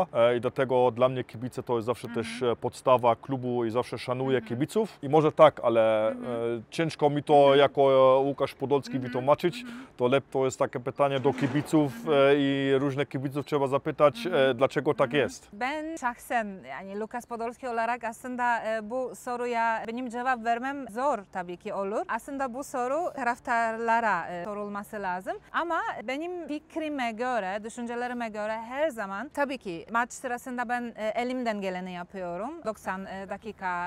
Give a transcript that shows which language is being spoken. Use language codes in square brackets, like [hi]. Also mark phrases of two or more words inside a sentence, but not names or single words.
[pl] I dlatego dla mnie kibice to jest zawsze też podstawa klubu i zawsze szanuję kibiców. I może tak, ale ciężko mi to jako Łukasz Podolski wytłumaczyć. To jest takie pytanie do kibiców i różnych kibiców trzeba zapytać, dlaczego tak jest. [tr] Ben şahsen yani Lucas Podolski olarak aslında bu soruya benim cevap vermem zor tabii ki olur. Aslında bu soru taraftarlara sorulması lazım. Ama benim fikrime göre, düşüncelerime göre her zaman tabii ki maç sırasında ben elimden geleni yapıyorum 90 dakika